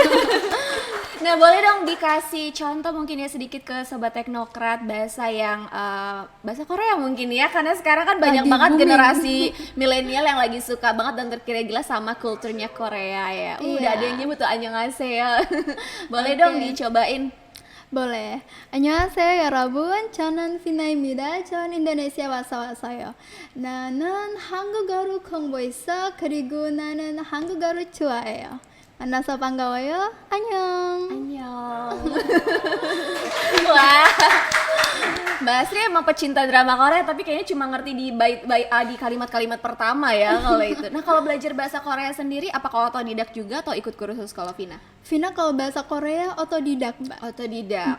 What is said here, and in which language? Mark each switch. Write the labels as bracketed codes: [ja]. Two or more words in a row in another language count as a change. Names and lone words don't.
[id] Nah, boleh dong dikasih contoh mungkin ya sedikit ke Sobat Teknokrat bahasa yang bahasa Korea mungkin ya, karena sekarang kan banyak Lagi banget booming. generasi milenial yang lagi suka banget dan terkira-gila sama kulturnya Korea ya. Iya. Udah ada yang nyebut tuh annyeonghaseyo. Boleh Oke. dong dicobain. boleh. [ko] 안녕하세요 여러분. 저는 비나입니다. 전 인도네시아 와서 왔어요. 나는 한국어를 공부했어. 그리고 나는 한국어를 좋아해요. 만나서 반가워요. 안녕. [id] Annyeong. Wah. Mbak Asri emang pecinta drama Korea, tapi kayaknya cuma ngerti di di kalimat-kalimat pertama ya kalau itu. Nah, kalau belajar bahasa Korea sendiri apakah otodidak juga atau ikut kursus kalau Vina? Vina kalau bahasa Korea otodidak, Mbak. Otodidak.